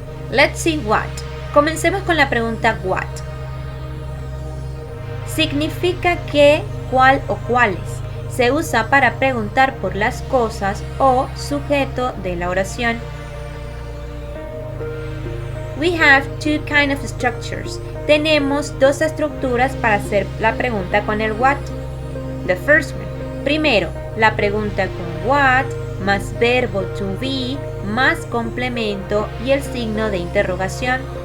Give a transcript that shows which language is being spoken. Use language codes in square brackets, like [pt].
[en] Let's see what. [es] Comencemos con la pregunta what. Significa qué, cuál o cuáles. Se usa para preguntar por las cosas o sujeto de la oración. [en] We have two kinds of structures. [es] Tenemos dos estructuras para hacer la pregunta con el what. [en] The first one. [es] Primero, la pregunta con what más verbo to be más complemento y el signo de interrogación.